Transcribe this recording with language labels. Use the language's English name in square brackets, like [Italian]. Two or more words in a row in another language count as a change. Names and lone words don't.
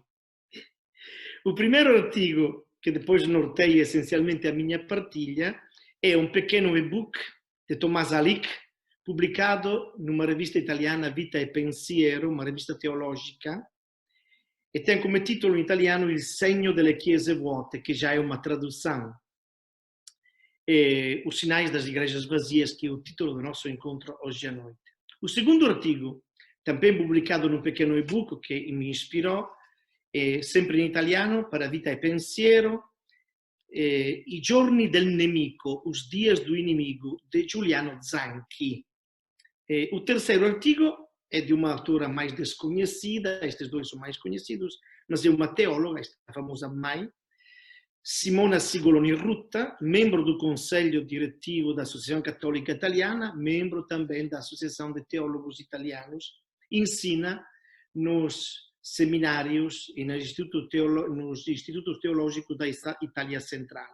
[Portuguese] O primeiro artigo, que depois norteia essencialmente a minha partilha, é um pequeno e-book de Tomás Alic, publicado numa revista italiana, Vita e Pensiero, uma revista teologica, e tem [Italian] come titolo in italiano Il segno delle chiese vuote, [Portuguese] que já é uma tradução. E Os sinais das igrejas vazias, que é o título do nosso encontro hoje à noite. O segundo artigo, também publicado num pequeno e-book que me inspirou, [Italian] sempre in italiano, para Vita e Pensiero, I giorni del nemico, [Portuguese] Os dias do inimigo, de Giuliano Zanchi. O terceiro artigo é de uma autora mais desconhecida, estes dois são mais conhecidos, mas é uma teóloga, esta famosa mãe, Simona Sigoloni Rutta, membro do Conselho Diretivo da Associação Católica Italiana, membro também da Associação de Teólogos Italianos, ensina nos seminários e nos institutos teológicos da Itália Central.